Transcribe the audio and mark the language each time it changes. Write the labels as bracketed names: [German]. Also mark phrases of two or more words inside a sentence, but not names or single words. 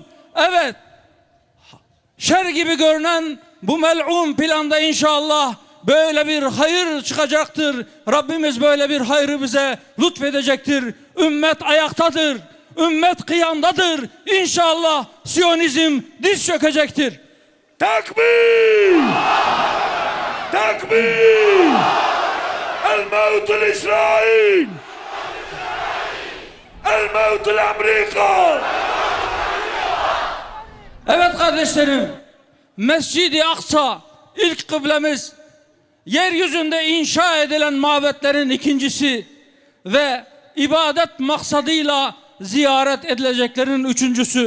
[Turkish] Evet, şer gibi görünen bu mel'un planda inşallah böyle bir hayır çıkacaktır. Rabbimiz böyle bir hayrı bize lütfedecektir. Ümmet ayaktadır. Ümmet kıyamdadır. İnşallah Siyonizm diz çökecektir. Takbir! Takbir! [Arabic] الموت لإسرائيل الموت لأمريكا. [Turkish] Evet kardeşlerim, Mescid-i Aksa ilk kıblemiz, yeryüzünde inşa edilen mabetlerin ikincisi ve ibadet maksadıyla ziyaret edileceklerin üçüncüsü.